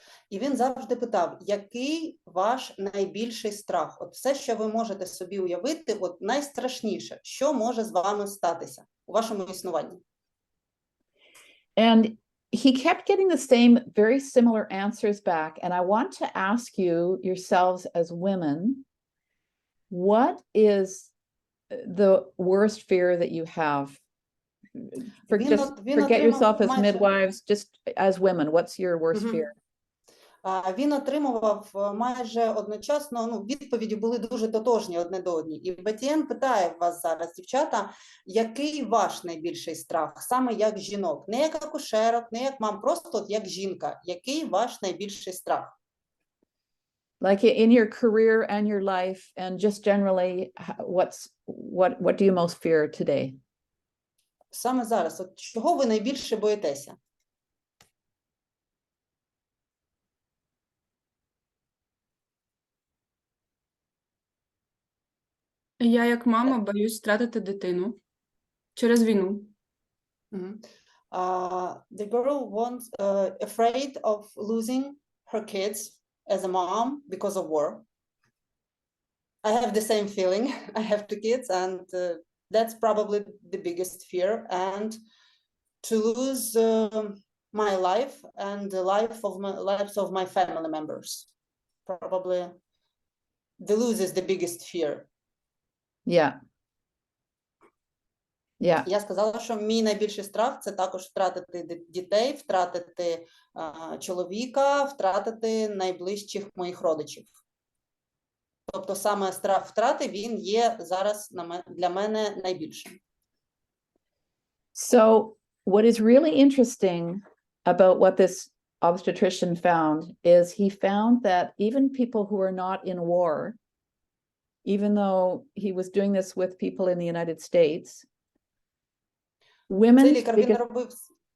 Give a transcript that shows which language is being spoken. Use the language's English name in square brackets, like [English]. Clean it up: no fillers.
[Ukrainian] І він завжди питав, який ваш найбільший страх? От все, що ви можете собі уявити, от найстрашніше, що може з вами статися у вашому існуванні? [English] And he kept getting the same, very similar answers back. And I want to ask you yourselves as women, what is the worst fear that you have? Forget yourself as midwives, just as women. What's your worst fear? [Ukrainian] Він отримував майже одночасно, відповіді були дуже тотожні одне до одні. І Бетті-Енн питає вас зараз, дівчата, який ваш найбільший страх, саме як жінок? Не як акушерок, не як мам, просто як жінка. Який ваш найбільший страх? [English] Like in your career and your life and just generally, what do you most fear today? [Ukrainian] Саме зараз, от чого ви найбільше боїтеся? Я як мама боюсь втратити дитину через війну. [English] The girl afraid of losing her kids as a mom because of war. I have the same feeling. I have 2 kids, and that's probably the biggest fear. And to lose my life and the lives of my family members. Probably the lose is the biggest fear. Yeah. Yeah. [Ukrainian] Я сказала, що мій найбільший страх – це також втратити дітей, втратити чоловіка, втратити найближчих моїх родичів. Тобто саме страх втрати, він є зараз для мене найбільшим. [English] So what is really interesting about what this obstetrician found is he found that even people who are not in war, even though he was doing this with people in the United States, women's biggest...